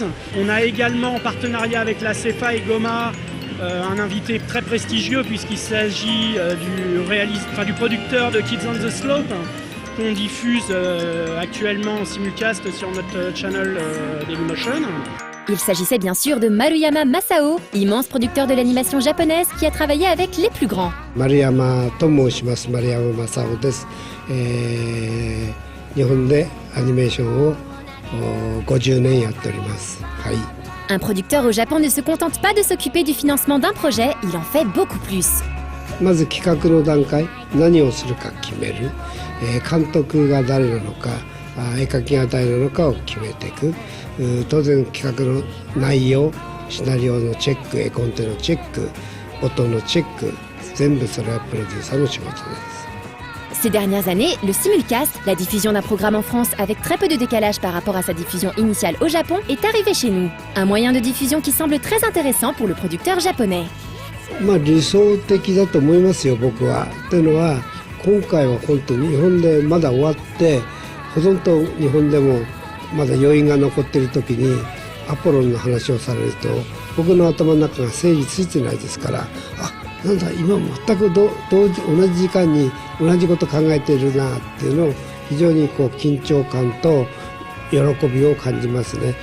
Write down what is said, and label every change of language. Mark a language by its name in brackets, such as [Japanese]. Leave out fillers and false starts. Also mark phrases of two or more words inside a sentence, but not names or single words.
[French] On a également en partenariat avec la CEFA et Goma un invité très prestigieux puisqu'il s'agit du producteur de Kids on the Slope qu'on diffuse actuellement en simulcast sur notre channel Dailymotion. Il s'agissait bien sûr de Maruyama Masao, immense producteur de l'animation japonaise qui a travaillé avec les plus grands. [Japanese] Maruyama to moushimasu, Maruyama Masao desu. 日本でアニメーションを50年やっております。はい。 [French] Un producteur au Japon ne se contente pas de s'occuper du financement d'un projet, il en fait beaucoup plus. [Japanese] まず企画の段階、何をするか決める、監督が誰なのか、絵描きが誰なのかを決めていく。当然企画の内容、シナリオのチェック、絵コンテのチェック、音のチェック、全部それはプロデューサーの仕事です。 [French] Ces dernières années, le simulcast, la diffusion d'un programme en France avec très peu de décalage par rapport à sa diffusion initiale au Japon, est arrivé chez nous. Un moyen de diffusion qui semble très intéressant pour le producteur japonais. [Japanese] 理想的だと思いますよ、僕は。というのは、今回は本当に日本でまだ終わって、ほとんど日本でもまだ余韻が残っている時にアポロンの話をされると、僕の頭の中が整理ついてないですから、なんだ今全く同じ時間に同じこと考えているなっていうのを非常に緊張感と喜びを感じますね。